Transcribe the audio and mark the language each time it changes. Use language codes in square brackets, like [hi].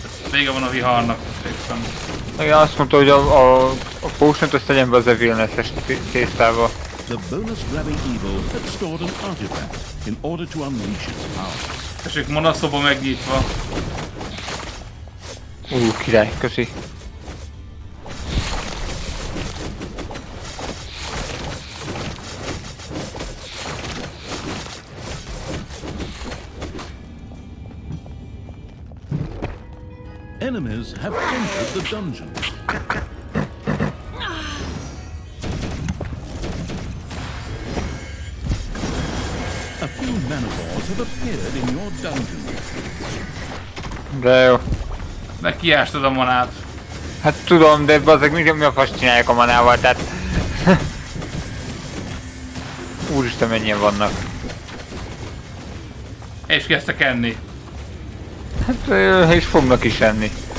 [hu] Vége van a viharnak, emlékszem. Igen, azt mondta, hogy a potion-t azt tegyen be az evilness-es tésztába. [en] The bonus-grabbing evil had stored an artifact in order to unleash its power. [hu] Tessék, manaszoba megnyitva. Király, köszi. [en] Enemies have entered the dungeon. A few maniballs have appeared in your dungeon. [hu] De jó. De kiástad a manát. Hát tudom, de bazzeg mi a fasz csinálják a manával, tehát... Úristen, mennyien vannak. És kezdtek enni. Hát, és fognak is enni.